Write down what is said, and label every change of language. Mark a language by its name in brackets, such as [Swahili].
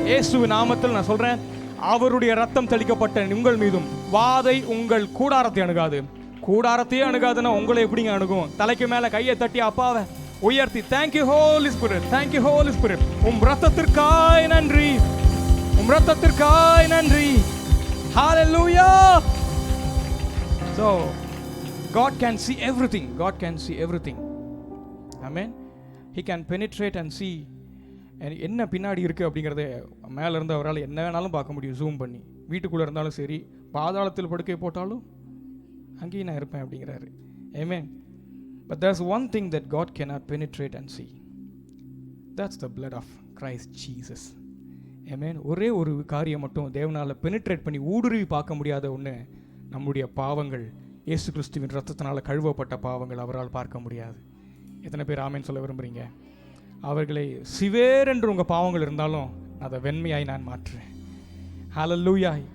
[Tamil] இயேசுவின் நாமத்தில் நான் சொல்கிறேன், அவருடைய ரத்தம் தெளிக்கப்பட்ட உங்கள் மீதும் வாதை உங்கள் கூடாரத்தை அணுகாது. கூடாரத்தையே அணுகாதுன்னா உங்களை எப்படிங்க அணுகும்? தலைக்கு மேலே கையை தட்டி அப்பாவை உயர்த்தி, [English] thank you holy spirit, thank you holy spirit, [Tamil] உம் ரத்தத்திற்காய் நன்றி, உம் ரத்தத்திற்காய் நன்றி. ஹல்லேலூயா. [English] So God can see everything. God can see everything. Amen. He can penetrate and see [Tamil] என்ன பின்னாடி இருக்குது அப்படிங்கிறத மேலே இருந்து அவரால் என்ன வேணாலும் பார்க்க முடியும், ஜூம் பண்ணி. வீட்டுக்குள்ளே இருந்தாலும் சரி, பாதாளத்தில் படுக்கை போட்டாலும் அங்கேயும் நான் இருப்பேன் அப்படிங்கிறாரு. Amen. [English] But there's one thing that God cannot penetrate and see. That's the blood of Christ Jesus. Amen. [Tamil] ஒரே ஒரு காரியம் மட்டும் தேவனால் பெனிட்ரேட் பண்ணி ஊடுருவி பார்க்க முடியாத ஒன்று, நம்முடைய பாவங்கள். இயேசு கிறிஸ்துவின் ரத்தத்தினால் கழுவப்பட்ட பாவங்கள் அவரால் பார்க்க முடியாது. எத்தனை பேர் ஆமேன் சொல்ல விரும்புகிறீங்க? அவர்களை சிவேர் என்று உங்கள் பாவங்கள் இருந்தாலும் அதை வெண்மையாய் நான் மாற்றுறேன். ஹல்லேலூயா.